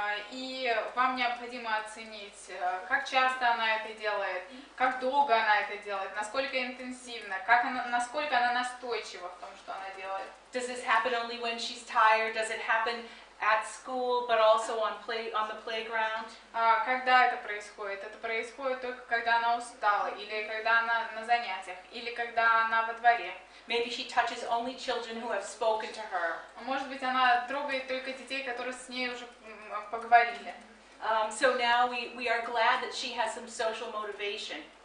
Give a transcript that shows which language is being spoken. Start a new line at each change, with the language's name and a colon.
Russian: И вам необходимо оценить, как часто она это делает, как долго она это делает, насколько интенсивно, насколько она настойчива в том, что она делает.
English: Does this happen only when she's tired? Does it happen at school, but also on the playground?
Russian: Когда это происходит? Это происходит только когда она устала, или когда она на занятиях, или когда она во дворе.
English: Maybe she touches only children who have spoken to her.
Russian: Может быть, она трогает только детей, которые с ней уже поговорили.
English: So now we are glad that she has some social motivation.